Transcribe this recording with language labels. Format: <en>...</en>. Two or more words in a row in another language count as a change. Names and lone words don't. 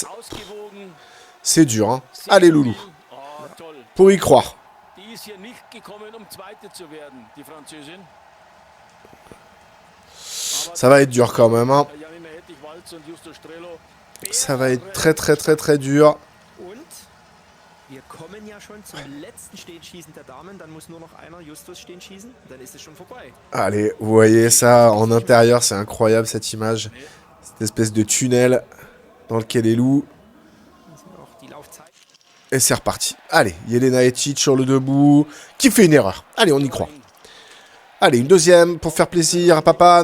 <fr>C'est dur, Allez, Loulou. Pour y croire. Ça va être dur quand même, Ça va être très très très très dur.</fr> <de>Wir kommen ja schon zum letzten Stehenschießen der Damen, dann muss nur noch einer Justus stehen schießen, dann ist es schon vorbei.</de> <fr>Allez, vous voyez ça en intérieur, c'est incroyable cette image. Cette espèce de tunnel dans lequel est Lou. Et c'est reparti. Allez, Jelena Etich sur le debout, qui fait une erreur. Allez, on y croit. Allez, une deuxième pour faire plaisir à papa.</fr>